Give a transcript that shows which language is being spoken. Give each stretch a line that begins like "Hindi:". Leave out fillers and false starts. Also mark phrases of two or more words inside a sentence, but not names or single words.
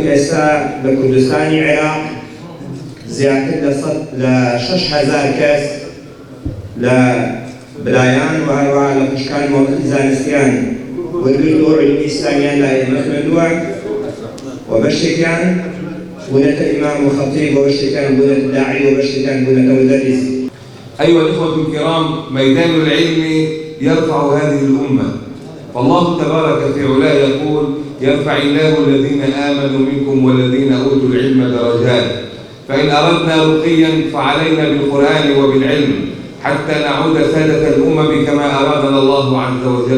Central Kurdish: ئێستا لە کوردستانی عێراق زیاتر لە 6,000 کەس لە برایان و هەروەها لە خوشکان مۆڵەتی زانستیان وەرگرتووە عیلمی ئیسلامیان لای ئێمە خوێندووە و بەشێکیان بوونەتە ئیمام و خەتیب و بەشێکیان بوونەتە داعی و بەشێکیان بوونەتە مدەرس.
Arabic: أيها الإخوة الكرام، ميدان العلم يرفع هذه الأمة، فالله تبارك في علاه يقول: يرفع الله الذين آمنوا منكم والذين أوتوا العلم درجات. فإن أردنا رقيا فعلينا بالقرآن وبالعلم حتى نعود سادة الأمم كما أرادنا الله عز وجل.